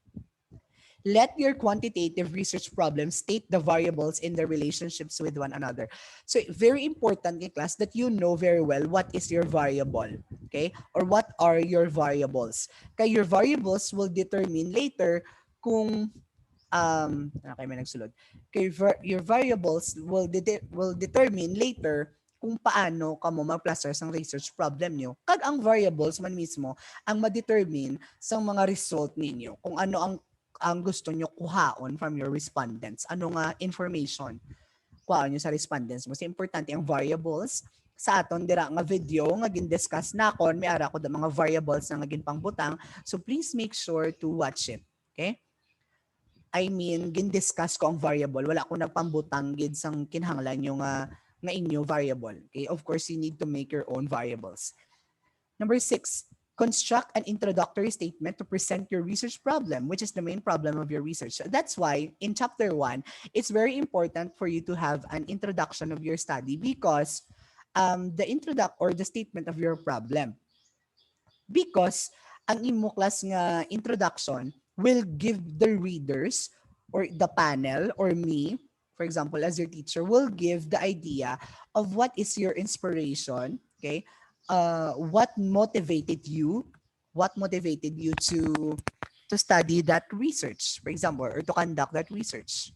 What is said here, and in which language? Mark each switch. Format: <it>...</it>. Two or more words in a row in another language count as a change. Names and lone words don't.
<en>Let your quantitative research problems state the variables in their relationships with one another. So very important in class that you know very well what is your variable, okay? Or what are your variables. Kaya your variables will determine later kung okay,</en> <hil>may nagsulod. Kaya</hil> <en>your variables will determine later</en> <hil>kung paano ka mo mag-plaster sang</hil> <en>research problem</en> <hil>nyo. Kag ang variables man mismo ang ma-determine sa mga result ninyo. Kung ano ang gusto nyo kuhaon from your respondents. Ano nga information kuhaon nyo sa respondents mo. Mas importante ang variables. Sa aton dira nga video nga gin-discuss nakon, may ara ko da mga variables na nga ginpangbutang.</hil> <en>So please make sure to watch it. Okay? I mean,</en> <hil>gin-discuss ko ang variable. Wala ko nagpambutang gid sang kinahanglan yung nga inyo variable.</hil> <en>Okay? Of course, you need to make your own variables. Number 6, construct an introductory statement to present your research problem, which is the main problem of your research. So that's why in chapter 1, it's very important for you to have an introduction of your study because the statement of your problem. Because</en> <hil>ang imo class nga introduction</hil> <en>will give the readers or the panel or me, for example, as your teacher, will give the idea of what is your inspiration, okay? What motivated you to study that research, for example, or to conduct that research.</en>